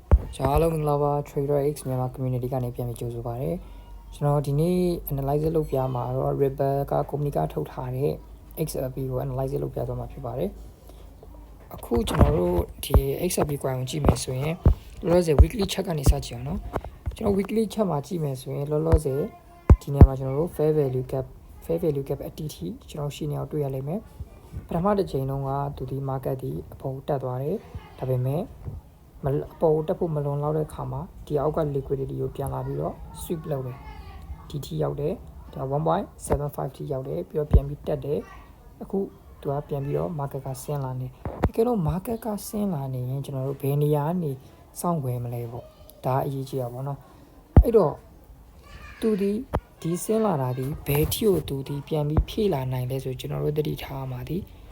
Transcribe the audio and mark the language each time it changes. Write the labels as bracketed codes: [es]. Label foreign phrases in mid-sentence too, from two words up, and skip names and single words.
[my] အားလုံးမင်္ဂလာပါ Trader X မြန်မာ community ကနေပြန်ပြီးကြိုဆိုပါရစေကျွန်တော်ဒီနေ့ analyze လုပ်ပြမှာတော့ Ripple က company ကထုတ်ထားတဲ့ XRP ကို analyze လုပ်ပြသွားမှာဖြစ်ပါတယ်အခုကျွန်တော်တို့ဒီ XRP ကိုကြည့်မယ်ဆို ရင်လောလောဆယ် [en] weekly chart [my] ကနေစကြည့်အောင်နော်ကျွန်တော် [en] weekly chart [my] မှာကြည့်မယ်ဆိုရင်လောလောဆယ်ဒီနေရာမှာကျွန်တော်တို့ [en] fair value gap [my] အတီးတီကျွန်တော်ရှင်းနေအောင်တွေ့ရလိမ့်မယ် ပထမတစ်ချိန်လုံးကသူဒီ market ဒီအပေါ်တက်သွားတယ်ဒါပေမဲ့အပေါ်တက်ဖို့မလွန်လောက်တဲ့ခါမှာဒီအောက်က liquidity ကိုပြန်လာပြီးတော့ sweep လုပ်တယ်ဒီထိရောက်တယ်ဒါ 1.75 ထိရောက်တယ်ပြီးတော့ပြန်ပြီးတက်တယ်အခုသူကပြန်ပြီးတော့ market ကဆင်းလာနေတကယ်လို့ market ကဆင်းလာနေရင်ကျွန်တော်တို့ဘယ်နေရာကနေစောင့်ဝယ်မလဲပေါ့ဒါအရေးကြီးတာပေါ့နော်အဲ့တော့သူဒီဆင်းလာတာဒီဘယ်ထိကိုသူဒီပြန်ပြီးဖြည့်လာနိုင်လဲဆိုကျွန်တော်တို့သတိထားမှာဒီ